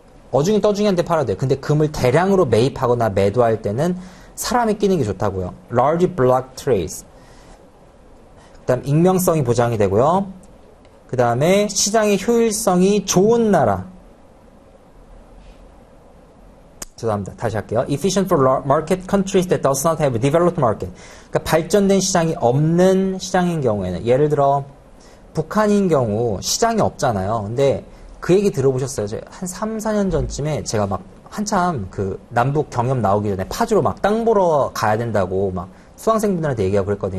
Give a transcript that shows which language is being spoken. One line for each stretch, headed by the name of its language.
Korean: 어중이 떠중이한테 팔아도 돼요. 근데 금을 대량으로 매입하거나 매도할 때는 사람이 끼는 게 좋다고요.
English: large block trades.
Korean: 그 다음 익명성이 보장이 되고요. 그 다음에 시장의 효율성이 좋은 나라. 죄송합니다. 다시 할게요.
English: Efficient for market countries that does not have a developed market.
Korean: 그러니까 발전된 시장이 없는 시장인 경우에는 예를 들어 북한인 경우 시장이 없잖아요. 근데 그 얘기 들어보셨어요? 한 3, 4년 전쯤에 제가 막 한참 그 남북 경협 나오기 전에 파주로 막 땅 보러 가야 된다고 막 수강생분들한테 얘기하고 그랬거든요.